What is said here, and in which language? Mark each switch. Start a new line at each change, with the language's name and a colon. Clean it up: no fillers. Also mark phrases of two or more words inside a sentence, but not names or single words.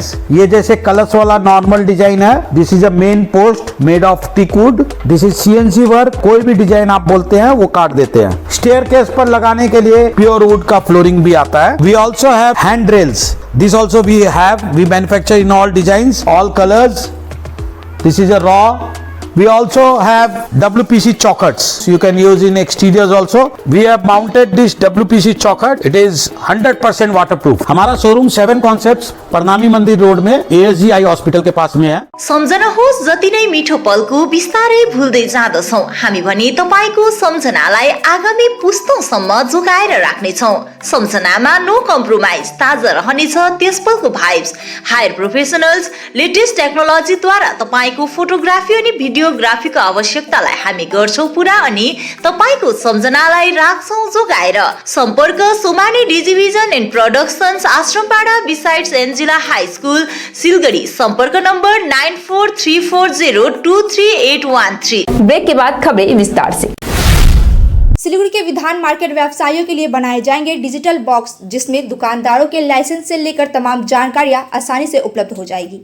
Hindi: ये जैसे कलश वाला
English: normal design
Hindi: है,
English: this is a main post made of teak wood. this is CNC work,
Hindi: कोई भी डिजाइन आप बोलते हैं वो काट देते हैं। स्टेयरकेस पर लगाने के लिए
English: pure wood
Hindi: का फ्लोरिंग भी आता है।
English: We also have hand rails. This also we manufacture in all designs, all colors. This is a raw. We also have WPC chockhutts. You can use in exteriors also. We have mounted this WPC chockhut. It is 100% waterproof.
Hindi: हमारा शोरूम 7 Concepts प्रणामी मंदिर रोड में ASG आई हॉस्पिटल के पास में है।
Nepali: सम्झनुहोस्, जति नै मिठो पलको बिस्तारै भुल्दै जाँदछौं, हामी भने तपाईको सम्झनालाई आगामी पुस्तौंसम्म जोगाएर राख्नेछौं। सम्झनामा
English: no compromise,
Nepali: ताजा रहनेछ त्यस पलको भाइब्स।
English: hire professionals, latest technology
Nepali: द्वारा तपाईको फोटोग्राफी अनि भिडियोग्राफीको आवश्यकतालाई हामी गर्छौं पूरा अनि तपाईको सम्झनालाई राख्छौं जोगाएर। सम्पर्क सोमानी डिजिभिजन एन्ड प्रोडक्सन्स, आश्रमपाडा बिसाइड्स एन्जिला हाई स्कुल, सिलगढी। संपर्क नंबर 9434023813।
Hindi: ब्रेक के बाद खबरें विस्तार से। सिलीगुड़ी के विधान मार्केट व्यवसायियों के लिए बनाए जाएंगे डिजिटल बॉक्स, जिसमें दुकानदारों के लाइसेंस से लेकर तमाम जानकारियां आसानी से उपलब्ध हो जाएगी।